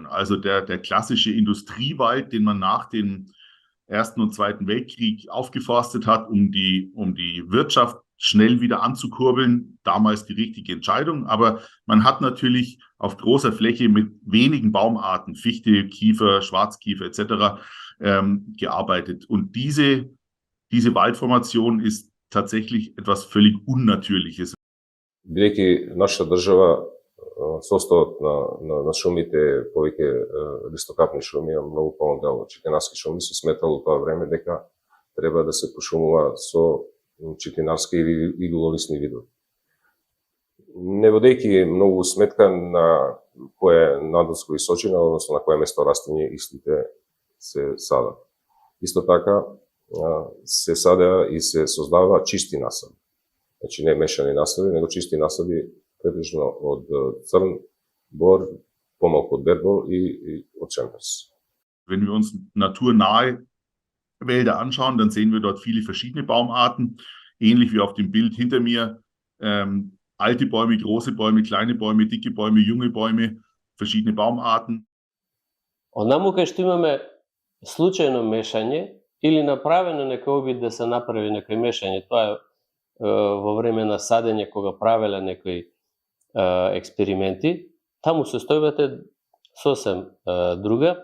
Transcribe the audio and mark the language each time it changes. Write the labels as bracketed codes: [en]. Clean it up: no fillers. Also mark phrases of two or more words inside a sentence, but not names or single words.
[de] Also der klassische Industriewald, den man nach dem Ersten und Zweiten Weltkrieg aufgeforstet hat, um die Wirtschaft schnell wieder anzukurbeln, damals die richtige Entscheidung. Aber man hat natürlich auf großer Fläche mit wenigen Baumarten, Fichte, Kiefer, Schwarzkiefer etc. Gearbeitet. Und diese Waldformation ist tatsächlich etwas völlig Unnatürliches. [mk] Бидејќи нашата држава составот на шумите повеќе листокапни шуми, а многу помал читинарски шуми, се сметало тоа време дека треба да се пошумува со читинарски или иглолисни видови. Не водејќи многу сметка на која надлска височина, односно на која место растење истите се садат. Исто така се садеа и се создава чисти насади. Значи не мешани насади, него чисти насади претежно од црн бор, помалку од бербол и од чемперс. [de] Wenn wir uns naturnahe Wälder anschauen, dann sehen wir dort viele verschiedene Baumarten, ähnlich wie auf dem Bild hinter mir. Alte Bäume, große Bäume, kleine Bäume, dicke Bäume, junge Bäume, verschiedene Baumarten. [mk] Онаму кај што имаме случајно мешање или направено некој обид да се направи некој мешање, тоа е во време на садење кога правеле некои експерименти, таму состојбата е сосем друга.